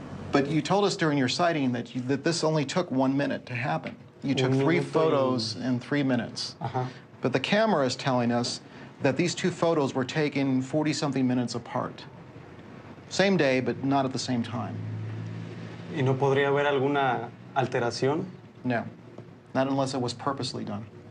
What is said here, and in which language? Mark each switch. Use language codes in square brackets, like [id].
[en] But you told us during your sighting that this only took 1 minute to happen. You took 3 photos in 3 minutes. But the camera is telling us that these 2 photos were taken 40-something minutes apart. Same day, but not at the same time. [es] ¿Y no podría haber alguna alteración? [en] No, not unless it was purposely done.